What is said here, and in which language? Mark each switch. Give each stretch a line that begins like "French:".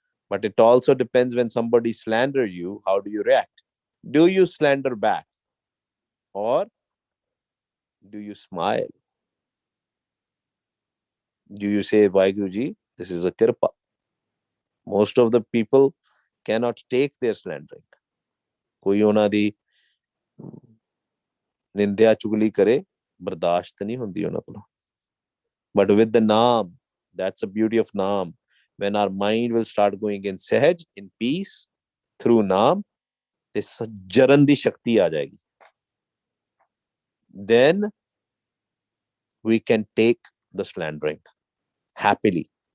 English: But it also depends when somebody slander you, how do you react? Do you slander back or do you smile? Do you say, Vaheguruji, this is a kirpa? Most of the people cannot take their slandering.
Punjabi: कोई ਉਹਨਾਂ ਦੀ ਨਿੰਦਿਆ ਚੁਗਲੀ ਕਰੇ ਬਰਦਾਸ਼ਤ ਨਹੀਂ ਹੁੰਦੀ ਉਹਨਾਂ ਕੋਲੋਂ.
English: But with the Naam, that's the beauty of Naam. When our mind will start going in Sahaj, in peace, through Naam, this
Punjabi: jaran di shakti aa jayegi.
English: Then we can take the slandering happily.